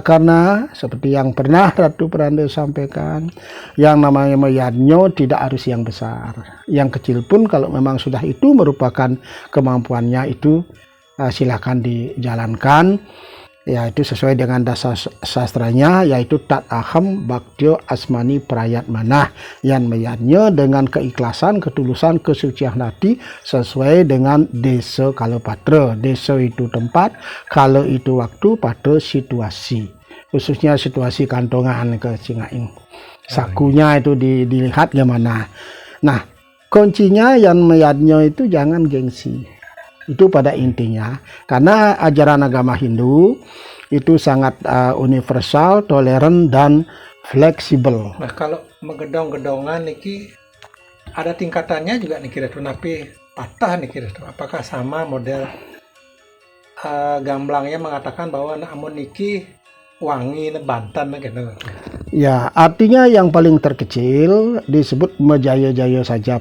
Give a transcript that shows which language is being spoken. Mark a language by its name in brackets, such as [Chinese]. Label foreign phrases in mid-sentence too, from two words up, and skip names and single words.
[Indonesian] Karena seperti yang pernah Ratu Pranda sampaikan, yang namanya yajna tidak harus yang besar, yang kecil pun kalau memang sudah itu merupakan kemampuannya, itu silakan dijalankan, yaitu sesuai dengan dasar sastranya, yaitu [Sanskrit] tat aham baktyo asmani prayat manah, [Indonesian] yang meyatnya dengan keikhlasan, ketulusan, kesucian hati sesuai dengan desa kalau patra. Desa itu tempat, kalau itu waktu, patra situasi, khususnya situasi kantongan ke Cingaing. Sakunya itu dilihat gimana. Nah, kuncinya yang meyatnya itu jangan gengsi. Itu pada intinya, karena ajaran agama Hindu itu sangat universal, toleran, dan fleksibel. Nah, kalau megedong-gedongan niki ada tingkatannya juga nih kira-kira, [Balinese] napi patah [Indonesian] nih kira-kira. Apakah sama model gamblangnya mengatakan bahwa [Balinese] amun niki wangi bantan [Indonesian] gitu. Ya, artinya yang paling terkecil disebut mejaya-jaya saja.